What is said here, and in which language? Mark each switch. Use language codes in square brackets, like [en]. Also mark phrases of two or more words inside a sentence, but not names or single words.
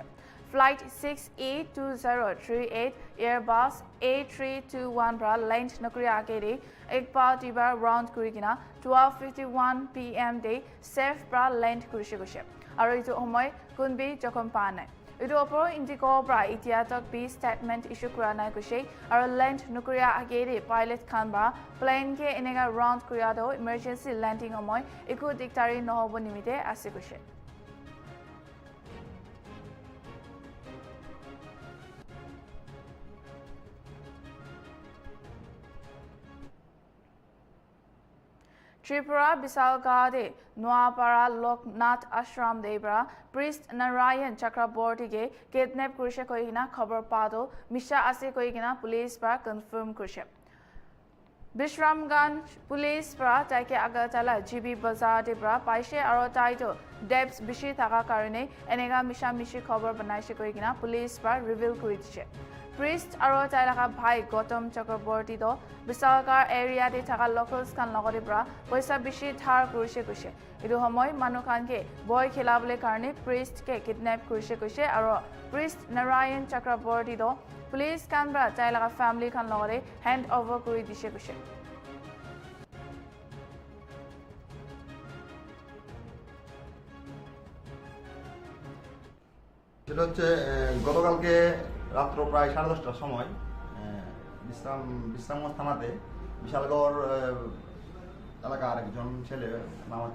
[trp] flight 6A2038 Airbus A321 bra land nokri akere ekba tibar round kurigina 12:51 PM de safe bra land kurise gose aro itu homoy kunbi jokom pa nai Idu opor Indigo bra itiatok B [en] statement issue [trp] kura nai kushe aro land nukuria agere pilot khan ba plane ke enega round kuria do [en] emergency landing [trp] omoy iku diktari nohobo nimite ase kushe Tripura Bisalgade Noapara Loknath Ashram Debra Priest Narayan Chakraborty ge kidnap kurise koigina khabar pado misha ase koigina police pa confirm kurise Bishramganj police pra taike Agartala GB Bazaar debra paise aro taito debs bishi thaka karone enega misha mishi khabar banaise koigina police pa reveal kuri diche Priest aro tailaka bhai Gautam Chakraborty do Bisalgar area de thaka locals kan logore bra paisa bishi thar kurise kuse idu homoy manukhan ke boy khilabole karone priest ke kidnap kurise kuse aro Priest Narayan Chakraborty do police kan bra tailaka family kan logore [en] hand over [trp] kuri dishe kuse [bn] সেটা হচ্ছে গতকালকে রাত্র প্রায় 10:30টার সময় বিশ্রামগঞ্জ থানাতে বিশালগড় এলাকার একজন ছেলে নাম হচ্ছে